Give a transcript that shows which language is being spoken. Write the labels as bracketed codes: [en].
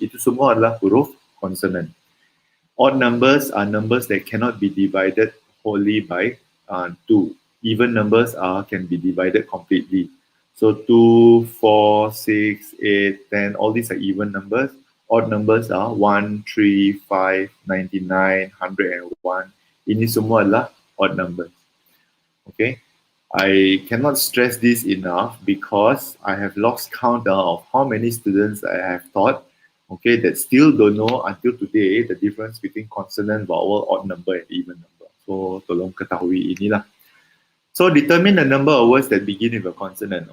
[ms] Itu semua adalah huruf consonant. [en] Odd numbers are numbers that cannot be divided wholly by 2. Even numbers can be divided completely. So 2, 4, 6, 8, 10, all these are even numbers. Odd numbers are 1, 3, 5, 99, 101. [ms] Ini semua adalah odd numbers. [en] Okay, I cannot stress this enough because I have lost count of how many students I have taught, okay, that still don't know until today the difference between consonant, vowel, odd number, and even number. So [ms] tolong ketahui inilah. [en] So determine the number of words that begin with a consonant.